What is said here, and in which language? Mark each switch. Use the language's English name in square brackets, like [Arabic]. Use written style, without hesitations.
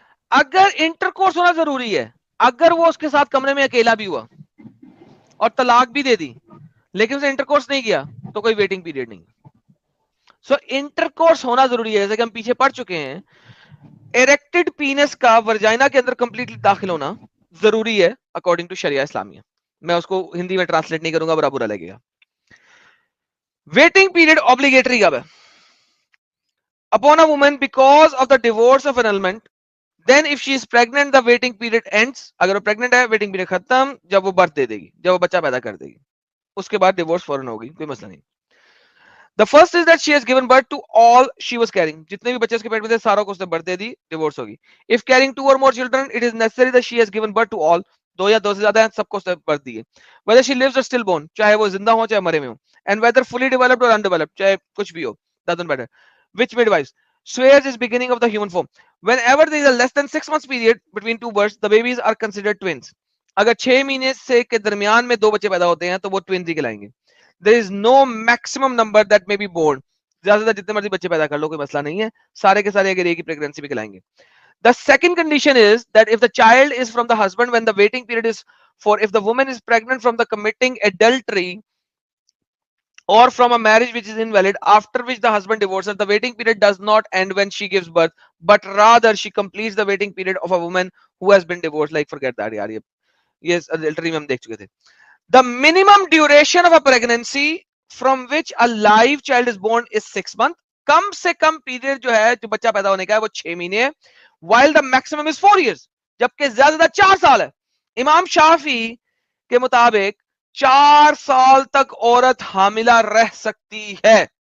[Urdu] اگر انٹرکورس ہونا ضروری ہے, اگر وہ اس کے ساتھ کمرے میں اکیلا بھی ہوا اور طلاق بھی دے دی لیکن اسے انٹرکورس نہیں کیا تو کوئی ویٹنگ پیریڈ نہیں. سو انٹرکورس ہونا ضروری ہے, جیسے کہ ہم پیچھے پڑھ چکے ہیں. ایریکٹڈ پینس کا ورجائنا کے اندر کمپلیٹلی داخل ہونا ضروری ہے اکارڈنگ ٹو شریعہ اسلامیہ. میں اس کو ہندی میں ٹرانسلیٹ نہیں کروں گا, برا لگے گا. [English] waiting period obligatory [Urdu] کب ہے؟ [English] upon a woman because of the divorce of annulment, then if she is pregnant the waiting period ends. [Urdu] اگر وہ pregnant ہے waiting period ختم جب وہ برتھ دے دے گی, جب وہ بچہ پیدا کر دے گی, اس کے بعد ڈیورس فوراً ہوگی, کوئی مسئلہ نہیں. [English] The first is that she has given birth to all she was carrying. [Urdu] جتنے بھی بچے اس کے پیٹ میں تھے ساروں کو اس نے برتھ دے دی, ڈیورس ہوگی. [English] If carrying 2 or more children, it is necessary that she has given birth to all. [Urdu] 2 یا 2 سے زیادہ ہیں, سب کو اس نے برتھ دی ہے. [English] Whether she lives or stillborn, [Urdu] چاہے وہ زندہ ہو چاہے مرے میں ہو. [English] And whether fully developed or undeveloped, [Urdu] چاہے کچھ بھی ہو, [English] doesn't matter. Which midwives swears is beginning of the human form. Whenever there is a less than 6 months period between 2 births, the babies are considered twins. [Urdu] اگر 6 مہینے سے کے درمیان میں 2 بچے پیدا ہوتے ہیں تو وہ twins ہی کہلائیں گے. [English] There is no maximum number that may be born. [Urdu] زیادہ سے زیادہ جتنے مرضی بچے پیدا کر لو, کوئی مسئلہ نہیں ہے, سارے کے سارے اگر ایک ہی پریگننسی بھی کہلائیں گے. [English] The second condition is that if the child is from the husband when the waiting period is for, if the woman is pregnant from the committing adultery or from a marriage which is invalid, after which the husband divorces, the waiting period does not end when she gives birth, but rather she completes the waiting period of a woman who has been divorced. Like forget that yaar, yes, adultery [Urdu] mein hum dekh chuke the. [English] The minimum duration of a pregnancy from which a live child is born is 6 months. [Urdu] کم سے کم period جو ہے جو بچہ پیدا ہونے کا ہے وہ 6 مہینے ہے, [English] while the maximum is 4 years, [Urdu] جبکہ زیادہ زیادہ 4 سال ہے. امام شافعی کے مطابق 4 سال تک عورت حاملہ رہ سکتی ہے.